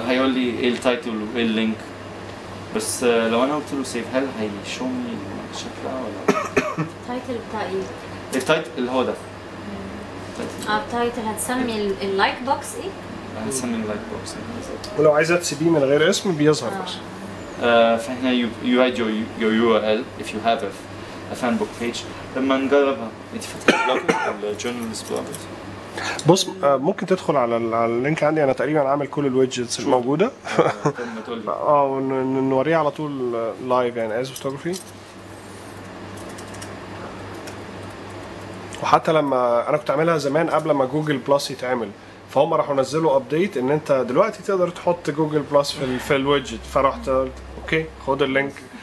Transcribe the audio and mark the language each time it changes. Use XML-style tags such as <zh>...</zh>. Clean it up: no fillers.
<ar>هيقول لي ايه التايتل وايه اللينك بس لو انا قلت له سيف هل هيشومني شكلها ولا التايتل بتاع ايه؟ التايتل اللي هو ده التايتل هتسمي اللايك بوكس ايه؟ هتسمي اللايك بوكس ولو عايزة تسيبيه من غير اسم بيظهر بس. فهنا</ar> <en>you write your URL if you have a fan book page.</en> <ar>لما نجربها انت فاتحة بلوجر ولا journalist blogger؟ بص ممكن تدخل على اللينك عندي، انا تقريبا عامل كل الويدجتس الموجوده. ونوريه على طول لايف يعني</ar> <en>Is photography.</en> <ar>وحتى لما انا كنت عاملها زمان قبل ما جوجل بلس يتعمل، فهم راحوا نزلوا ابديت ان انت دلوقتي تقدر تحط جوجل بلس في الويدجت، فرحت اوكي خد اللينك.</ar>